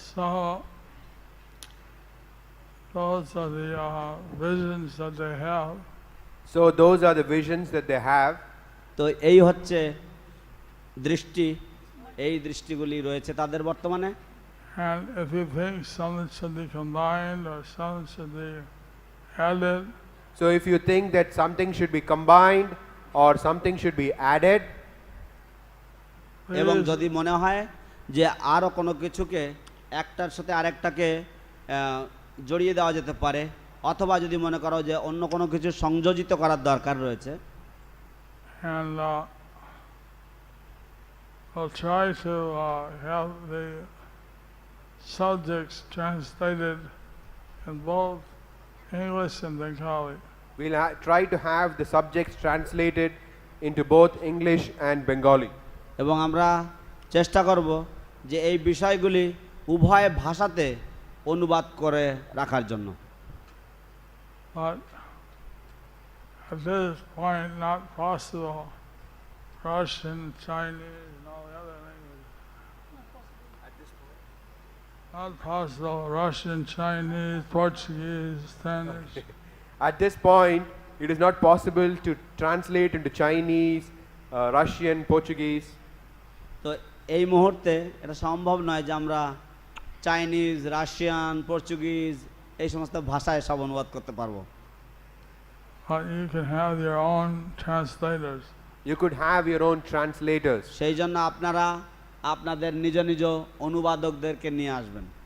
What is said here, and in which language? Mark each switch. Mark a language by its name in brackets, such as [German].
[English] So those are the visions that they have. So those are the visions that they have. [Bangla] তো এই হচ্ছে দৃষ্টি, এই দৃষ্টিগুলি রয়েছে তাদের বর্তমানে। [English] And if you think something should be combined or something should be added, So if you think that something should be combined or something should be added, [Bangla] এবং [English] please [Bangla] যদি মনে হয় যে আরও কোনো কিছুকে একটার সাথে আরেকটাকে জড়িয়ে দেওয়া যেতে পারে, অথবা যদি মনে করো যে অন্য কোনো কিছু সংযোজিত করার দরকার রয়েছে, [English] and we'll try to have the subjects translated in both English and Bengali. we'll try to have the subjects translated into both English and Bengali. [Bangla] এবং আমরা চেষ্টা করব যে এই বিষয়গুলি উভয় ভাষাতে অনুবাদ করে রাখার জন্য। [English] But at this point, not possible Russian, Chinese, and all the other languages. Not possible Russian, Chinese, Portuguese, Spanish. At this point, it is not possible to translate into Chinese, Russian, Portuguese. [Bangla] তো এই মুহূর্তে এটা সম্ভব নয় যে আমরা Chinese, Russian, Portuguese এই সমস্ত ভাষায় সব অনুবাদ করতে পারবো। [English] But you can have your own translators. You could have your own translators. [Bangla] সেই জন্য আপনারা আপনাদের নিজ নিজ অনুবাদকদেরকে নিয়ে আসবেন।